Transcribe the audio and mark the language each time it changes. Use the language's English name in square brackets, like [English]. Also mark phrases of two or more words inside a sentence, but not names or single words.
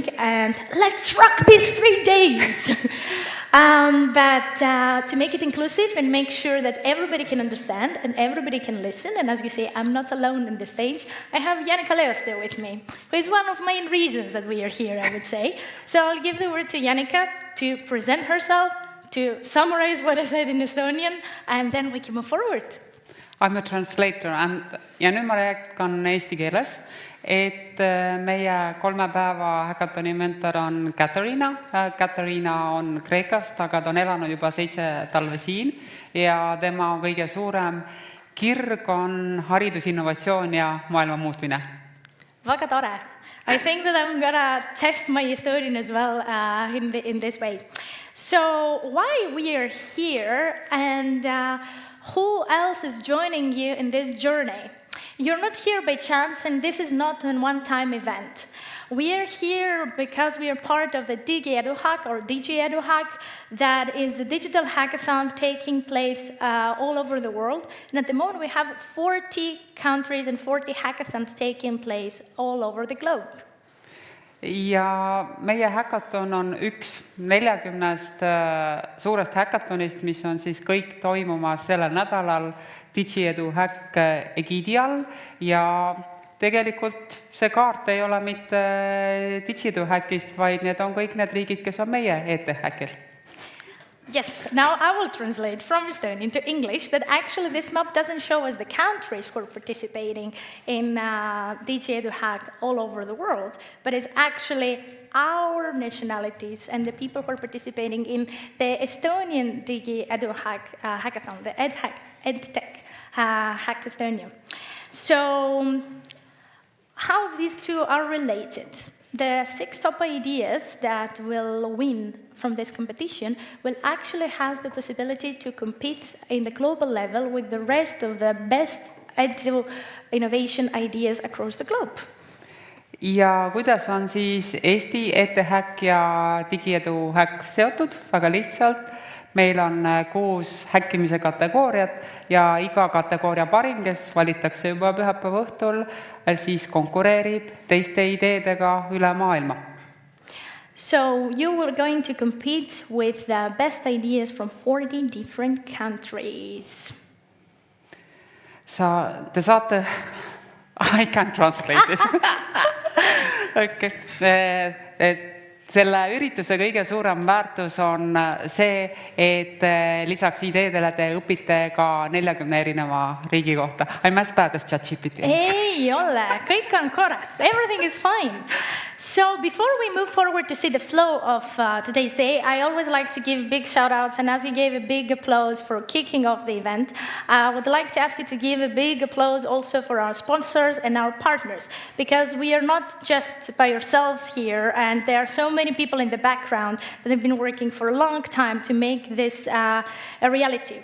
[English] And let's rock these 3 days! But to make it inclusive and make sure that everybody can understand and everybody can listen, and as you say, I'm not alone in the stage, I have Janika Leoste with me, who is one of the main reasons that we are here, I would say. So I'll give the word to Janika to present herself, to summarize what I said in Estonian, and then we can move forward. I'm a translator [Estonian] ja nüüd ma rääkan eesti keeles, et meie 3 päeva häkatoni mentor on Katariina. Katariina on Kreekast, aga ta on elanud juba 7 talve siin ja tema kõige suurem kirg on haridusinnovatsioon ja maailma muutmine. Väga tore. [English] I think that I'm gonna test my Estonian as well in this way. So why we are here and who else is joining you in this journey? You're not here by chance, and this is not a one-time event. We are here because we are part of the DigiEduHack or DigiEduHack, that is a digital hackathon taking place all over the world. And at the moment, we have 40 countries and 40 hackathons taking place all over the globe. [Estonian] Ja meie häkaton on üks 40 suurest häkatonist, mis on siis kõik toimumas sellel nädalal DigiEduHack egiidi all. Ja tegelikult see kaart ei ole mitte DigiEduHackist, vaid need on kõik need riigid, kes on meie EdTech-häkil. [English] Yes, now I will translate from Estonian to English that actually this map doesn't show us the countries who are participating in DigiEduHack all over the world, but it's actually our nationalities and the people who are participating in the Estonian DigiEduHack hackathon, the EdTech Hack Estonia. So how these two are related? The 6 top ideas that will win from this competition will actually have the possibility to compete in the global level with the rest of the best innovation ideas across the globe. [Estonian] Ja kuidas on siis Eesti EdTech ja DigiEduHack seotud? Väga lihtsalt. Meil on 6 häkkimise kategooriat ja iga kategooria parim, kes valitakse juba pühapäeva õhtul, siis konkureerib teiste ideedega üle maailma. [English] So you were going to compete with the best ideas from 40 different countries. [Estonian] Te saate... [English] I can't translate it. Okay. [Estonian] Selle ürituse kõige suurem väärtus on see, et lisaks ideedele te õpite ka 40 erineva riigi kohta. [English] I'm as bad as ChatGPT. [Estonian] Ei ole, kõik on korras. [English] Everything is fine. So before we move forward to see the flow of today's day, I always like to give big shout-outs, and as you gave a big applause for kicking off the event, I would like to ask you to give a big applause also for our sponsors and our partners, because we are not just by ourselves here, and there are so many people in the background that have been working for a long time to make this a reality.